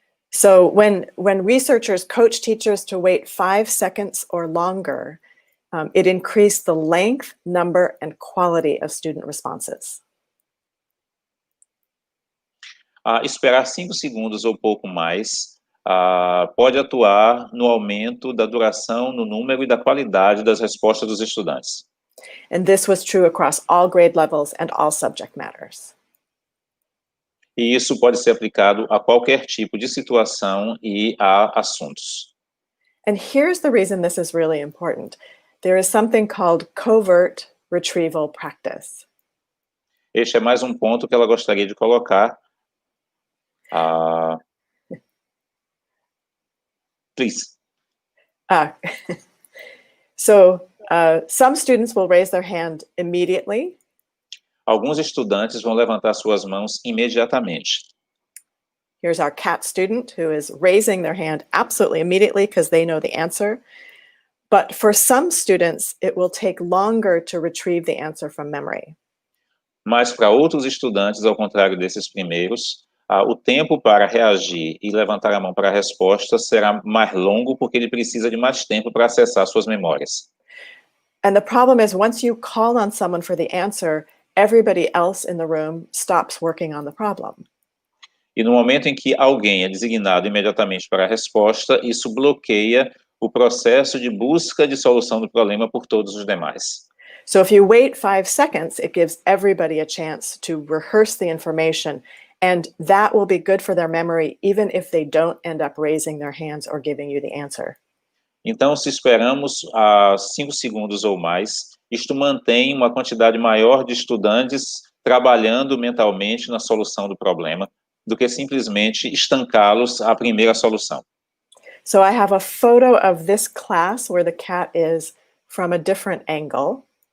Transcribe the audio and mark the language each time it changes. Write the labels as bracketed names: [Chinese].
[English] So when researchers coach teachers to wait 5 seconds or longer, it increased the length, number, and quality of student responses. [Portuguese] Esperar 5 segundos ou pouco mais pode atuar no aumento da duração, no número e da qualidade das respostas dos estudantes. [English] And this was true across all grade levels and all subject matters. [Portuguese] E isso pode ser aplicado a qualquer tipo de situação e a assuntos. [English] And here's the reason this is really important. There is something called covert retrieval practice. [Portuguese] Este é mais um ponto que ela gostaria de colocar. [English] Please. So Some students will raise their hand immediately. [Portuguese] Alguns estudantes vão levantar suas mãos imediatamente. [English] Here's our cat student who is raising their hand absolutely immediately because they know the answer. But for some students, it will take longer to retrieve the answer from memory. [Portuguese] Mas para outros estudantes, ao contrário desses primeiros, o tempo para reagir e levantar a mão para a resposta será mais longo porque ele precisa de mais tempo para acessar suas memórias. [English] And the problem is, once you call on someone for the answer, everybody else in the room stops working on the problem. [Portuguese] E no momento em que alguém é designado imediatamente para a resposta, isso bloqueia o processo de busca de solução do problema por todos os demais. [English] So if you wait 5 seconds, it gives everybody a chance to rehearse the information, and that will be good for their memory, even if they don't end up raising their hands or giving you the answer. [Portuguese] Então, se esperamos 5 segundos ou mais, isto mantém uma quantidade maior de estudantes trabalhando mentalmente na solução do problema, do que simplesmente estancá-los à primeira solução. [English] So I have a photo of this class where the cat is from a different angle.